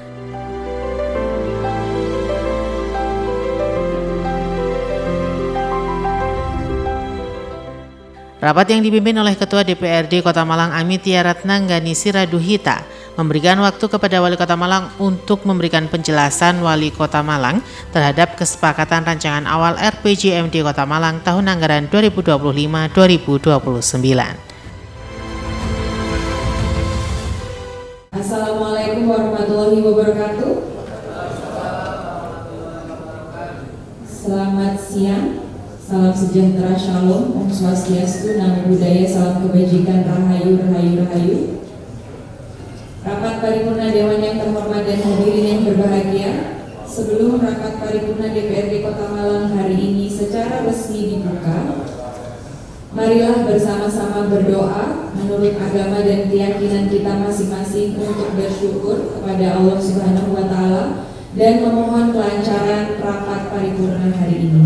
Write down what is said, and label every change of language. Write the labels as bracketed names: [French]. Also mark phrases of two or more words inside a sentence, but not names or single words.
[Indonesian] Rapat yang dipimpin oleh Ketua DPRD Kota Malang Amitia Ratnanggani Siraduhita memberikan waktu kepada Wali Kota Malang untuk memberikan penjelasan Wali Kota Malang terhadap kesepakatan rancangan awal RPJMD Kota Malang tahun anggaran 2025-2029. [Arabic] السلام عليكم ورحمة الله وبركاته. [Indonesian] Selamat siang. Salam sejahtera, shalom, om swastiastu, namo buddhaya, salam kebajikan, rahayu, rahayu, rahayu. Rapat paripurna Dewan yang terhormat dan hadirin yang berbahagia, sebelum rapat paripurna DPRD Kota Malang hari ini secara resmi dibuka, marilah bersama-sama berdoa menurut agama dan keyakinan kita masing-masing untuk bersyukur kepada Allah [Arabic] سبحانه وتعالى [Indonesian] dan memohon kelancaran rapat paripurna hari ini.